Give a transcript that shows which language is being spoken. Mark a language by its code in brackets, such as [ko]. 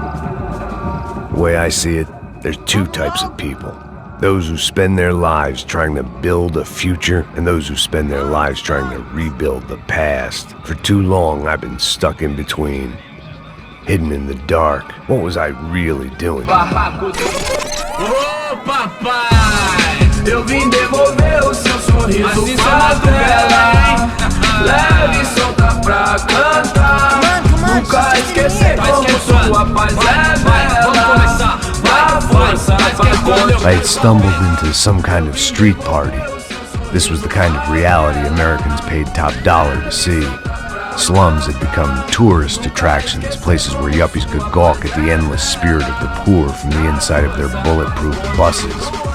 [en] The way I see it, there's two types of people. Those who spend their lives trying to build a future, and those who spend their lives trying to rebuild the past. For too long, I've been stuck in between. Hidden in the dark. What was I really doing? [pt] Barracos. Ô papai, eu vim devolver o seu sorriso pra tela. Leve e solta pra cantar. Nunca esquecer como sua paz é bela. Na força pra [en] I had stumbled into some kind of street party. This was the kind of reality Americans paid top dollar to see. Slums had become tourist attractions, places where yuppies could gawk at the endless spirit of the poor from the inside of their bulletproof buses.